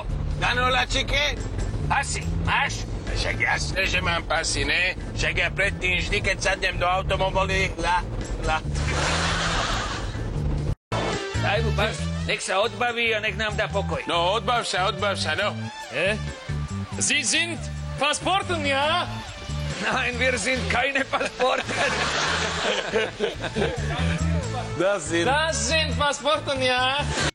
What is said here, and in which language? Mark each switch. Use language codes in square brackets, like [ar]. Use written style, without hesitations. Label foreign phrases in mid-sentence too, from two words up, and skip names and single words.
[sk] Áno, Lacike? asi máš? Však jasné, že mám pasy, ne? Však ja predtým vždy, keď sadnem do automobilu, Daj mu pas, nech sa odbaví a nech nám dá pokoj. No, odbav sa, no. [de] Sie sind Pasporten, ja? Nein, wir sind keine Pasporten. Das sind Pasporten, ja?